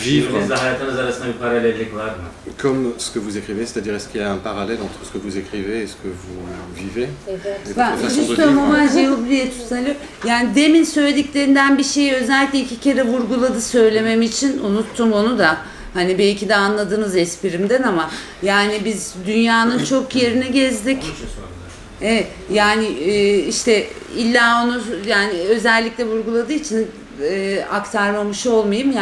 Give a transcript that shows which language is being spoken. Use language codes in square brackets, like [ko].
[tr] şiirinizle hayatınız arasında bir paralellik var mı? [fr] comme ce que vous écrivez, c'est-à-dire est-ce qu'il y a un parallèle entre ce que vous écrivez et ce que vous vivez? Et [tr] Ben [fr] votre façon de justement vivre? j'ai oublié tout à l'heure. [tr] Yani demin söylediklerinden bir şeyi özellikle 2 kere vurguladı söylemem için unuttum onu da. Hani belki de anladınız esprimden ama yani biz dünyanın çok yerini gezdik. Onun için sordular. Evet, yani işte illa onu yani özellikle vurguladığı için aktarmamış olmayayım.